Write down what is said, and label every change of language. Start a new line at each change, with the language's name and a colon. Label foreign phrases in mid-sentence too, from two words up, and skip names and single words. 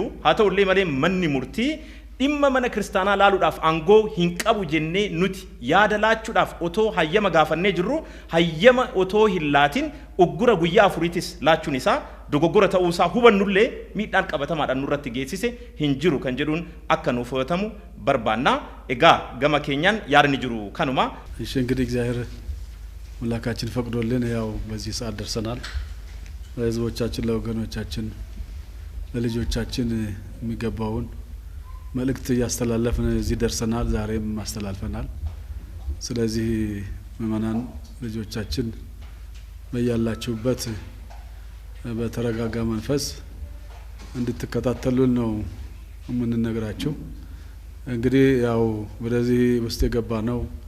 Oromo: Haa ta'ullee malee manni murtii dhimma mana kiristaanaa laaluudhaaf aangoo hin qabu jennee nuti yaada laachuudhaaf otoo hayyama gaafannee jirru hayyama otoo hin laatin uggura guyyaa 4 laachuun isaa dogoggora ta'uusaa hubannullee miidhaan qabatamaadhaan nurratti geessise hin jiru kan jedhuun akka nuuf fudhatamu barbaanna. Egaa gama keenyaan yaadni jiru kanuma.
Amharic: እሺ እንግዲህ እግዚአብሔር አምላካችን ፈቅዶልን ያው በዚህ ሰዓት ደርሰናል። ለህዝቦቻችን፣ ለወገኖቻችን፣ ለልጆቻችን የሚገባውን መልእክት እያስተላለፍን እዚህ ደርሰናል። ዛሬም ማስተላልፈናል። ስለዚህ ምእመናን ልጆቻችን በያላችሁበት በተረጋጋ መንፈስ እንድትከታተሉን ነው የምንነግራችሁ። እንግዲህ ያው ወደዚህ ውስጥ የገባ ነው